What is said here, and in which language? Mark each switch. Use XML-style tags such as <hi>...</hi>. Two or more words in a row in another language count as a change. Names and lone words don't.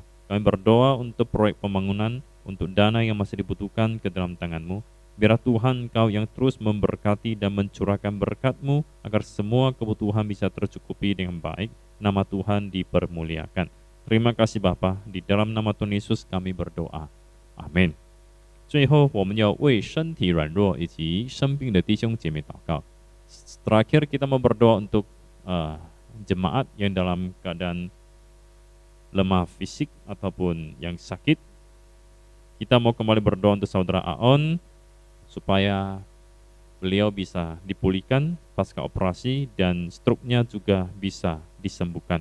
<id>Kami berdoa untuk proyek pembangunan, untuk dana yang masih dibutuhkan ke dalam tangan-Mu. Biar Tuhan Kau yang terus memberkati dan mencurahkan berkat-Mu agar semua kebutuhan bisa tercukupi dengan baik. Nama Tuhan dipermuliakan. Terima kasih Bapa. Di dalam nama Tuhan Yesus kami berdoa. Amin.</id> <zh>最后，我们要为身体软弱以及生病的弟兄姐妹祷告。</zh> <id>Terakhir kita mau berdoa untuk jemaat yang dalam keadaan lemah fisik ataupun yang sakit. Kita mau kembali berdoa untuk saudara Aon supaya beliau bisa dipulihkan pasca operasi dan struknya juga bisa disembuhkan.</id>